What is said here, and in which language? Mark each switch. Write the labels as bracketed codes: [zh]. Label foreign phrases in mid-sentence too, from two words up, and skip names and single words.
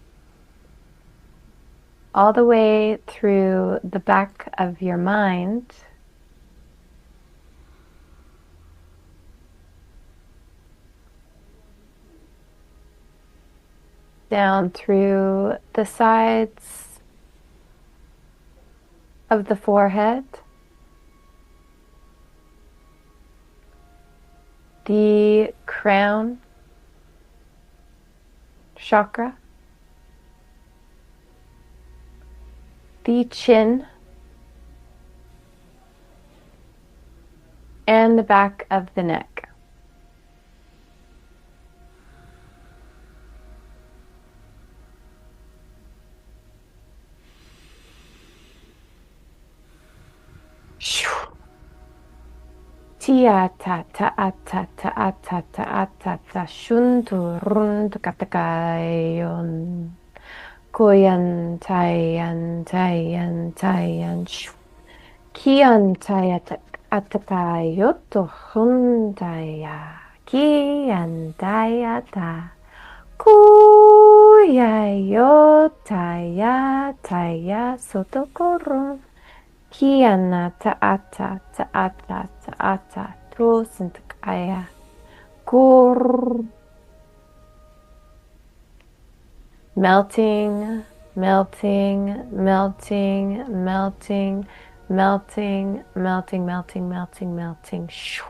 [en] all the way through the back of your mind, down through the sides of the forehead, the crown chakra, the chin, and the back of the neck. Tia ta ta ta ta ta ta ta ta shuntu rund katakayon koyan tayan shu kian atakayoto hundaya kian tayata taya sotokoron Kiana ta'ata to sintakaya gur melting shoo.